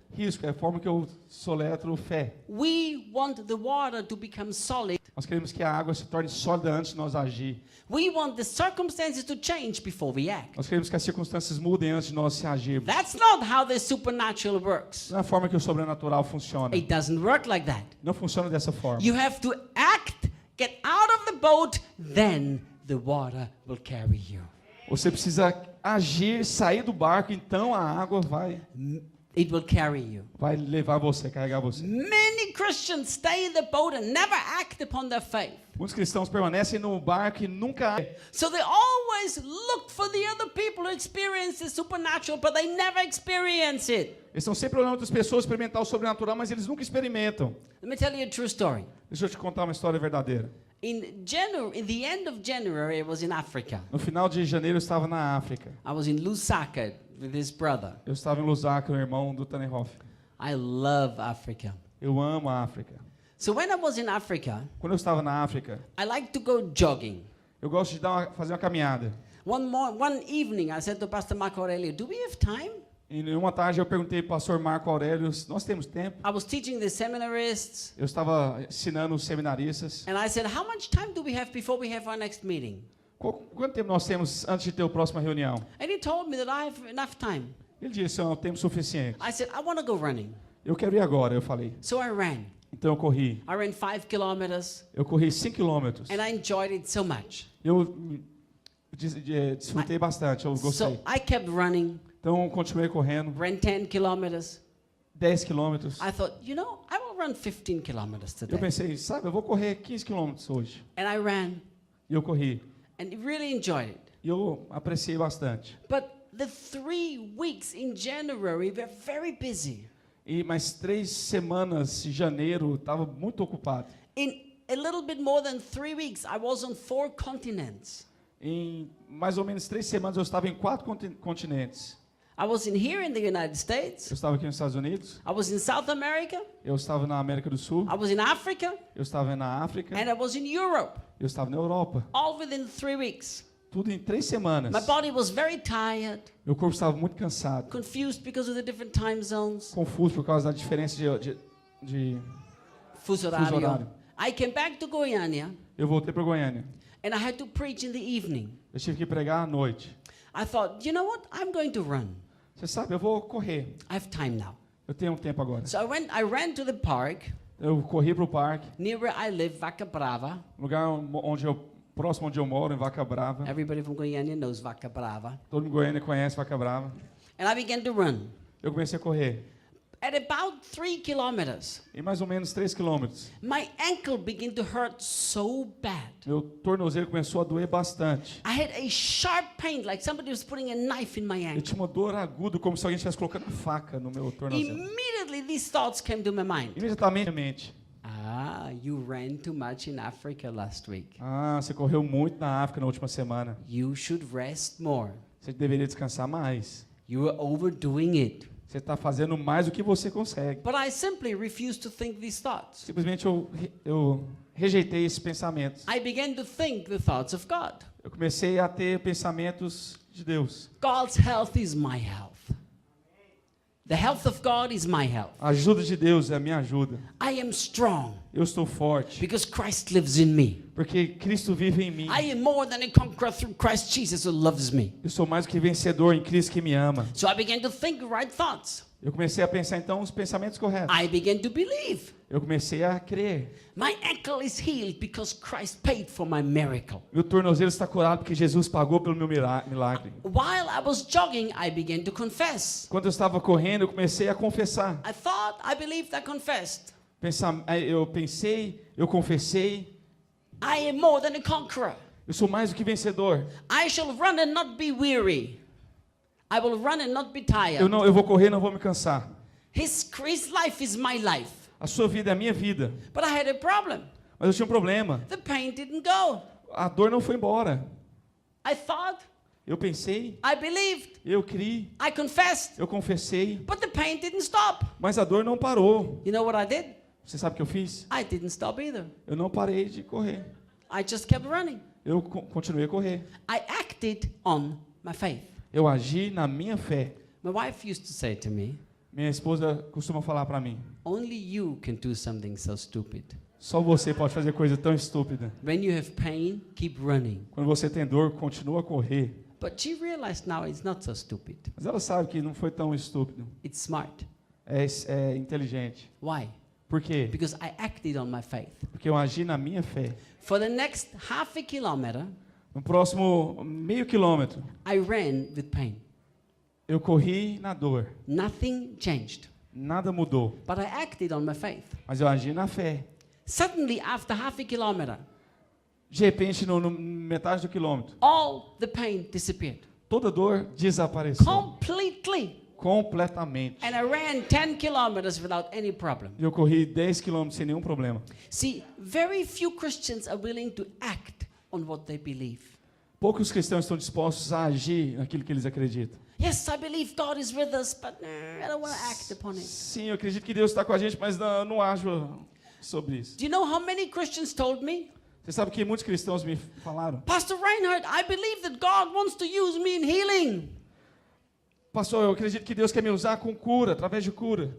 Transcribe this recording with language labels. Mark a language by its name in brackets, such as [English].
[Portuguese] Risco é a forma que eu soletro fé. [English] We want the water to become solid. [Portuguese] Nós queremos que a água se torne sólida antes de nós agir. [English] We want the circumstances to change before we act. [Portuguese] Nós queremos que as circunstâncias mudem antes de nós se agirmos. [English] That's not how the supernatural works. [Portuguese] Não é a forma que o sobrenatural funciona. [English] It doesn't work like that. [Portuguese] Não funciona dessa forma. [English] You have to act, get out of the boat, then the water will carry you. [Portuguese] Você precisa agir, sair do barco, então a água [English] It will carry you. [Portuguese] vai levar você, carregar você. [English] Many Christians stay in the boat and never act upon their faith. [Portuguese] Muitos cristãos permanecem no barco e nunca. [English] So they always look for the other people to experience the supernatural, but they never experience it. [Portuguese] Eles estão sempre olhando outras pessoas experimentar o sobrenatural, mas eles nunca experimentam. [English] Let me tell you a true story. [Portuguese] Deixa eu te contar uma história verdadeira. [English] In the end of January, I was in Africa. [Portuguese] No final de janeiro eu estava na África. [English] I was in Lusaka with his brother. [Portuguese] Eu estava em Lusaka, o irmão do Tannerhoff. [English] I love Africa. [Portuguese] Eu amo a África. [English] So when I was in Africa, [Portuguese] Quando eu estava na África, [English] I like to go jogging. [Portuguese] eu gosto de fazer uma caminhada. [English] One evening, I said to Pastor Marco Aurelio, do we have time? [Portuguese] E uma tarde eu perguntei para o pastor Marco Aurélio, nós temos tempo? [English] I was teaching the seminarists, [Portuguese] Eu estava ensinando os seminaristas. [English] and I said, how much time do we have before we have our next meeting? [Portuguese] Quanto tempo nós temos antes de ter a próxima reunião? [English] And he told me that I have enough time. [Portuguese] Ele disse, é um tempo suficiente. [English] I said, I want to go running. [Portuguese] Eu quero ir agora, eu falei. [English] So I ran. [Portuguese] Então eu corri. [English] I ran 5 kilometers, [Portuguese] Eu corri 5 quilômetros. [English] and I enjoyed it so much. [Portuguese] Eu desfrutei bastante, eu gostei. [English] So I kept running, [Portuguese] Então eu continuei correndo. [English] ran 10 kilometers. [Portuguese] 10 quilômetros. [English] I thought, I will run 15 kilometers [Portuguese] Eu [English] today. [Portuguese] pensei, sabe, eu vou correr 15 quilômetros hoje. [English] And I ran [Portuguese] E eu corri. [English] and really enjoyed it. [Portuguese] E eu apreciei bastante. [English] But the 3 weeks in January were very busy. [Portuguese] E mais 3 semanas de janeiro, estava muito ocupado. [English] In a little bit more than 3 weeks, I was on 4 continents. [Portuguese] Em mais ou menos 3 semanas eu estava em 4 continentes. [English] I was here in the United States. [Portuguese] Eu estava aqui nos Estados Unidos. [English] I was in South America. [Portuguese] Eu estava na América do Sul. [English] I was in Africa. [Portuguese] Eu estava na África. [English] And I was in Europe. [Portuguese] Eu estava na Europa. [English] All within 3 weeks. [Portuguese] Tudo em 3 semanas. [English] My body was very tired, [Portuguese] Meu corpo estava muito cansado. [English] confused because of the different time zones. [Portuguese] Confuso por causa da diferença de Fuso horário. horário. [English] I came back to Goiânia [Portuguese] Eu voltei para Goiânia. [English] and I had to preach in the evening. [Portuguese] Eu tive que pregar à noite. [English] I thought, you know what? I'm going to run. [Portuguese] Você sabe, eu vou correr. [English] I have time now. [Portuguese] Eu tenho um tempo agora. [English] So I ran to the park [Portuguese] Eu corri para o parque, [English] near where I live, Vaca Brava. [Portuguese] lugar próximo onde eu moro, em Vaca Brava. [English] Everybody from Goiânia knows Vaca Brava. [Portuguese] Todo mundo em Goiânia conhece Vaca Brava. [English] And I began to run. [Portuguese] Eu comecei a correr. [English] At about 3 kilometers, [Portuguese] Em mais ou menos 3 quilômetros. [English] my ankle began to hurt so bad. [Portuguese] Meu tornozelo começou a doer bastante. [English] I had a sharp pain, like somebody was putting a knife in my [Portuguese] Eu [English] ankle. [Portuguese] tinha uma dor aguda, como se alguém estivesse colocando faca no meu tornozelo. [English] Immediately, these thoughts came to my mind. [Portuguese] Imediatamente. [English] You ran too much in Africa last week. [Portuguese] Você correu muito na África na última semana. [English] You should rest more. [Portuguese] Você deveria descansar mais. [English] You are overdoing it. [Portuguese] Você está fazendo mais do que você consegue. [English] But I simply refused to think these thoughts. [Portuguese] Simplesmente eu rejeitei esses pensamentos. [English] I began to think the thoughts of God. [Portuguese] Eu comecei a ter pensamentos de Deus. [English] God's health is my health. The health of God is my health. [Portuguese] A ajuda de Deus é a minha ajuda. [English] I am strong [Portuguese] Eu estou forte, [English] because Christ lives in me. [Portuguese] porque Cristo vive em mim. [English] I am more than a conqueror through Christ Jesus who loves me. [Portuguese] Eu sou mais do que vencedor em Cristo que me ama. [English] So I began to think right thoughts. [Portuguese] Eu comecei a pensar então os pensamentos corretos. [English] I began to believe. [Portuguese] Eu comecei a crer. [English] My ankle is healed because Christ paid for my miracle. [Portuguese] Meu tornozelo está curado porque Jesus pagou pelo meu milagre. [English] While I was jogging, I began to confess. [Portuguese] Quando eu estava correndo, eu comecei a confessar. [English] I thought, I believed, I confessed. [Portuguese] Eu pensei, eu confessei. [English] I am more than a conqueror. [Portuguese] Eu sou mais do que vencedor. [English] I shall run and not be weary. I will run and not be tired. [Portuguese] Eu vou correr, não vou me cansar. [English] His life is my life. [Portuguese] A sua vida é a minha vida. [English] But I had a problem. [Portuguese] Mas eu tinha um problema. [English] The pain didn't go. [Portuguese] A dor não foi embora. [English] I thought, [Portuguese] Eu pensei, [English] I believed, [Portuguese] eu criei, [English] I confessed, [Portuguese] eu confessei, [English] but the pain didn't stop. [Portuguese] mas a dor não parou. [English] You know what I did? [Portuguese] Você sabe o que eu fiz? [English] I didn't stop either. [Portuguese] Eu não parei de correr. [English] I just kept running. [Portuguese] Eu continuei a correr. [English] I acted on my faith. [Portuguese] Eu agi na minha fé. [English] My wife used to say to me, [Portuguese] Minha esposa costuma falar para mim: [English] only you can do something so stupid. [Portuguese] só você pode fazer coisa tão estúpida. [English] When you have pain, keep running. [Portuguese] Quando você tem dor, continua a correr. [English] But she realized now it's not so stupid. [Portuguese] Mas ela sabe que não foi tão estúpido. [English] It's smart. [Portuguese] É inteligente. [English] Why? [Portuguese] Por quê? [English] Because I acted on my faith. [Portuguese] Porque eu agi na minha fé. [English] For the next half a kilometer, [Portuguese] No próximo meio quilômetro, [English] I ran with pain. [Portuguese] eu corri na dor. [English] Nothing changed. [Portuguese] Nada mudou. [English] But I acted on my faith. [Portuguese] Mas eu agi na fé. [English] Suddenly, after half a kilometer, [Portuguese] De repente, no metade do quilômetro, [English] all the pain disappeared. [Portuguese] toda dor desapareceu. [English] Completely. [Portuguese] Completamente. [English] And I ran 10 kilometers without any problem. [Portuguese] Eu corri 10 quilômetros sem nenhum problema. [English] See, very few Christians are willing to act on what they believe. [Portuguese] Poucos cristãos estão dispostos a agir naquilo que eles acreditam. [English] Yes, I believe God is with us, but I don't want to act upon it. [Portuguese] Sim, eu acredito que Deus está com a gente, mas não ajo sobre isso. [English] Do you know how many Christians told me? [Portuguese] Você sabe que muitos cristãos me falaram: [English] Pastor Reinhard, I believe that God wants to use me in healing, [Portuguese] pastor, eu acredito que Deus quer me usar com cura, através de cura.